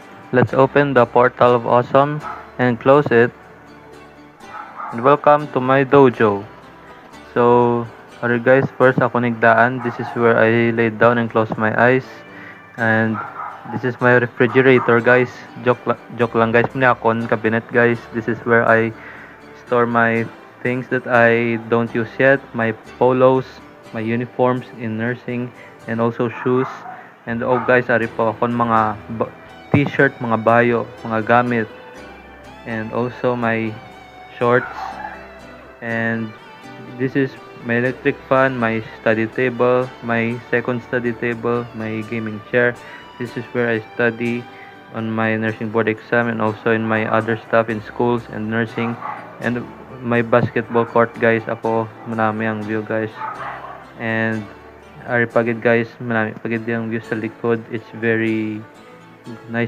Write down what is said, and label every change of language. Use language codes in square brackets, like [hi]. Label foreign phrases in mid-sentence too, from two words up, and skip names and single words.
[en] Let's open the portal of awesome and close it. And welcome to my dojo. So, alright guys, first [hil] ako nigdaan. [en] This is where I lay down and close my eyes. And this is my refrigerator guys. [hil] Joke lang guys. Muna akon cabinet guys. [en] This is where I store my things that I don't use yet. My polos, my uniforms in nursing, and also shoes. And oh guys, [hil] ari po akon mga t-shirt, mga bayo, mga gamit. [en] And also my shorts. And this is my electric fan, my study table, my second study table, my gaming chair. This is where I study on my nursing board exam and also in my other stuff in schools and nursing. And my basketball court guys, [hil] ako marami ang [en] view guys. [hil] And ari pagid guys, marami pagid yung view sa likod. [en] It's very nice